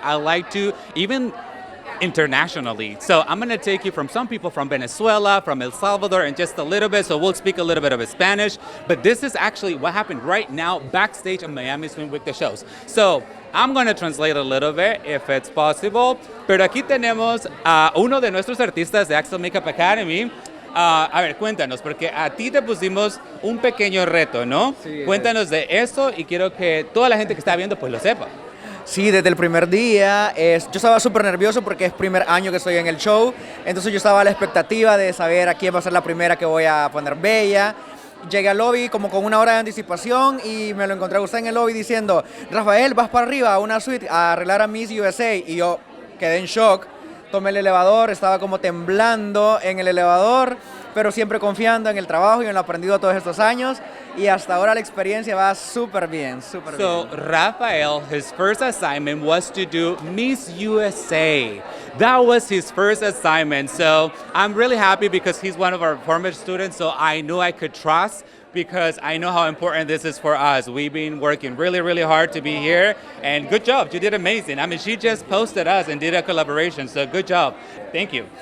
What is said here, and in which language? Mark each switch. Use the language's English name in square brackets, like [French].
[English] I like to even internationally. So I'm going to take you from some people from Venezuela, from El Salvador, and just a little bit. So we'll speak a little bit of Spanish. But this is actually what happened right now backstage in Miami Swim Week the shows. So I'm going to translate a little bit if it's possible. [Spanish] Pero aquí tenemos a uno de nuestros artistas de Axel Makeup Academy. A ver, cuéntanos, porque a ti te pusimos un pequeño reto, ¿no? Sí, Cuéntanos de eso y quiero que toda la gente que está viendo pues lo sepa. Sí, desde el primer día yo estaba súper nervioso porque es primer año que estoy en el show, entonces yo estaba a la expectativa de saber a quién va a ser la primera que voy a poner bella. Llegué al lobby como con una hora de anticipación y me lo encontré a usted en el lobby diciendo, Rafael, vas para arriba a una suite a arreglar a Miss USA, y yo quedé en shock. Tomé el elevador, estaba como temblando en el elevador, pero siempre confiando en el trabajo y en lo aprendido todos estos años, y hasta ahora la experiencia va súper bien, súper [English] So [Spanish] bien. [English] Rafael, his first assignment was to do Miss USA. That was his first assignment. So I'm really happy because he's one of our former students, so I knew I could trust because I know how important this is for us. We've been working really, really hard to be here, and good job. You did amazing. I mean, she just posted us and did a collaboration, so good job. Thank you.